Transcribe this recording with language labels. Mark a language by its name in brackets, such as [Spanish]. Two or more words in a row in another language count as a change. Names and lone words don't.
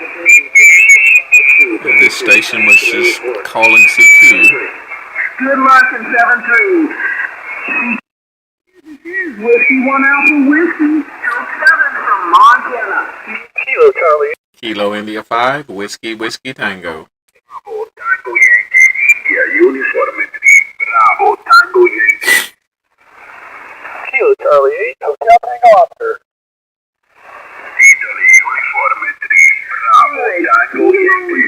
[English] And this station was just calling CQ. Good luck in 7-3. This is Whiskey 1 Alpha Whiskey, stroke 7 from Montana. Kilo Charlie. Kilo India 5, Whiskey Tango. Bravo, Tango Yankee. India, Uniforme 3. Bravo, Tango Yankee. Kilo Charlie 8, Hotel Tango Officer. Italy, Uniforme 3. Bravo, Tango Yankee.